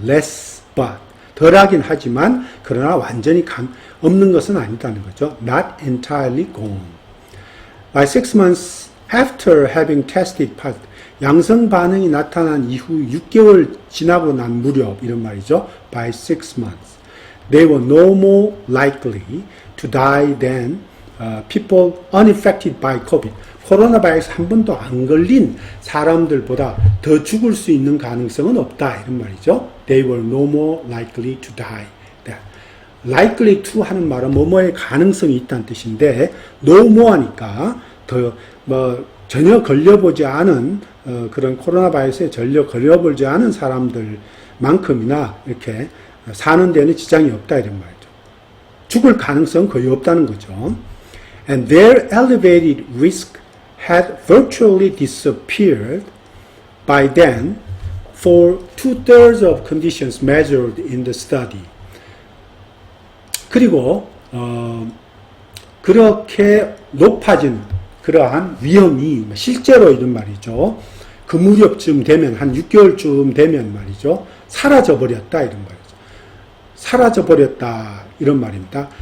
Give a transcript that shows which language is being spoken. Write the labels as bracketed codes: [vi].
[en] less but [ko] 덜하긴 하지만 그러나 완전히 없는 것은 아니다는 거죠. [en] not entirely gone. By 6 months after having tested positive, [ko] 양성 반응이 나타난 이후 6개월 지나고 난 무렵 이런 말이죠. [en] By 6 months, they were no more likely to die than people unaffected by COVID. [ko] 코로나 바이러스 한 번도 안 걸린 사람들보다 더 죽을 수 있는 가능성은 없다 이런 말이죠. [en] They were no more likely to die. [ko] likely to 하는 말은 뭐뭐의 가능성이 있다는 뜻인데 no more 하니까 더 전혀 걸려보지 않은 그런 코로나 바이러스에 전혀 걸려보지 않은 사람들만큼이나 이렇게 사는 데는 지장이 없다 이런 말이죠. 죽을 가능성은 거의 없다는 거죠. [en] And their elevated risk had virtually disappeared by then for 2/3 of conditions measured in the study. [ko] 그리고 그렇게 높아진 그러한 위험이 실제로 이런 말이죠. 그 무렵쯤 되면 한 6개월쯤 되면 말이죠. 사라져 버렸다 이런 말이죠. 사라져 버렸다 이런 말입니다.